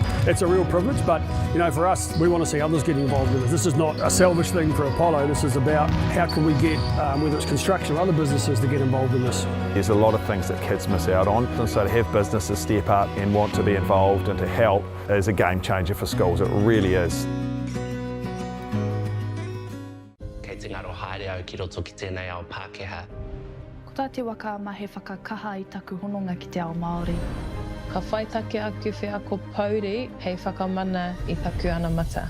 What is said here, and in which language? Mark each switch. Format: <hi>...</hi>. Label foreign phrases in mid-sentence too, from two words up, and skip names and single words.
<en>It's a real privilege, but you know, for us, we want to see others getting involved in this. This is not a selfish thing for Apollo. This is about how can we get, whether it's construction or other businesses, to get involved in this. There's a lot of things that kids miss out on, and so to have businesses step up and want to be involved and to help is a game changer for schools. It really is.</en> <mi>Kei te ngaro haere au ki roto ki tēnei ao Pākehā. Ko tā te waka ma he whakakaha I taku hononga ki te ao Māori. Ka whaitake aku whea ko Pauri hei whakamana I taku ana mata.</mi>